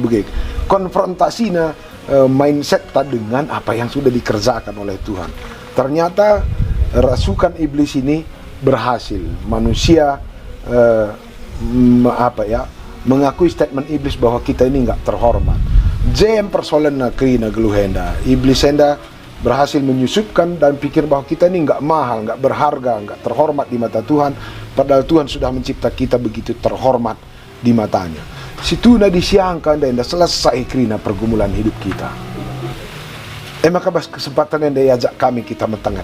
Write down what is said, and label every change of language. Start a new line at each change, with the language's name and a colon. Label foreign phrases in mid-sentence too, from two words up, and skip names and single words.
Indonesian: Begitu konfrontasinya mindset dengan apa yang sudah dikerjakan oleh Tuhan. Ternyata rasukan iblis ini berhasil. Manusia mengakui statement iblis bahwa kita ini nggak terhormat.
Batak Karo: Jem persoalan nakrina geluhenda.
Indonesian: Iblis enda berhasil menyusupkan dan pikir bahwa kita ini nggak mahal, nggak berharga, nggak terhormat di mata Tuhan. Padahal Tuhan sudah mencipta kita begitu terhormat di matanya.
Batak Karo: Situ na disiangkan dan selesai krina pergumulan hidup kita.
Indonesian: Maka bas kesempatan yang diajak kami kita mentengat.